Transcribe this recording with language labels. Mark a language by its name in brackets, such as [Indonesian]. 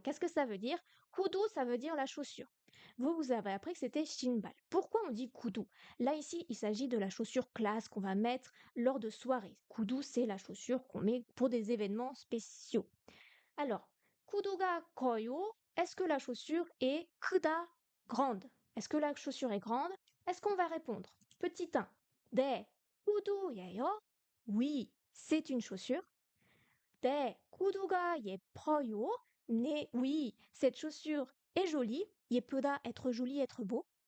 [French] Qu'est-ce que ça veut dire? 구두, ça veut dire la chaussure. Vous avez appris que c'était 신발. Pourquoi on dit 구두? Là, ici, il s'agit de la chaussure classe qu'on va mettre lors de soirées. 구두, c'est la chaussure qu'on met pour des événements spéciaux. [Korean] Alors, 구두가 커요. [French] Est-ce que la chaussure est 크다, grande? Est-ce que la chaussure est grande? Est-ce qu'on va répondre? Petit 1. [Korean] 네, 구두예요. [French] Oui, c'est une chaussure. [Korean] 네, 구두가 예뻐요. [French] Oui, cette chaussure est jolie. 예쁘다, être joli, être beau.